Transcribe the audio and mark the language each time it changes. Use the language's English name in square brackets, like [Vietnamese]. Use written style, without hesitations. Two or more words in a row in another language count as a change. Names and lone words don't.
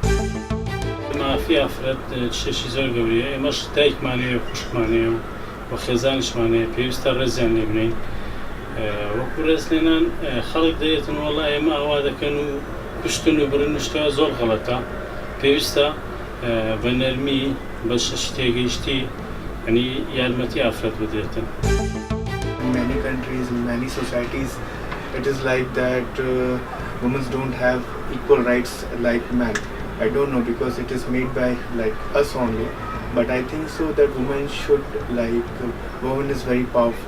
[Central Kurdish] مافی ئافرەت شتێکی زۆر گەورەیە ئێمەش دایکمانەیە خوشکمانەیە و خێزانیشمانەیە پێویستە ڕێزیان لێ بنین وەکو ڕێزلێنان خەڵک دەیەتن وەڵا ئێمە ئاوا دەکەن و کوشتن و برن و شتەوە زۆر غەڵەتە پێویستە بە نەرمی بە شتێگەیشتی ینی یارمەتی ئافرەت بدرێتن. [English] In many countries, in many societies, it is like that women don't have equal rights like men. I don't know because it is made by like us only, but I think so that women should women is very powerful.